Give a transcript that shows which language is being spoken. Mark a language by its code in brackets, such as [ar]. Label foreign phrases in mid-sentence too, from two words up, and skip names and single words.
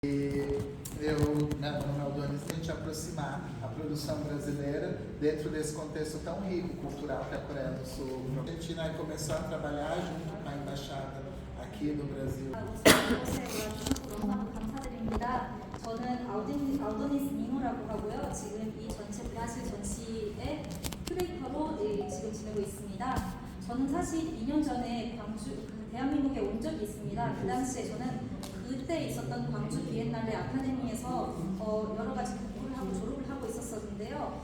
[pt] Eu, né, no Aldonis, a gente aproximar a produção brasileira dentro desse contexto tão rico cultural que é a Coreia do Sul. A Argentina começou a trabalhar junto com a embaixada aqui do Brasil. [ko] 너무나도 감사드립니다. 저는 알도니스 니노라고 하고요. 지금 이 전시 브라질 전시의 큐레이터로 지금 지내고 있습니다. 저는 사실 2년 전에 광주, 대한민국에 온 적이 있습니다. 그 당시에 저는 그때 있었던 광주 비엔날레 아카데미에서 여러 가지 공부를 하고 졸업을 하고 있었었는데요.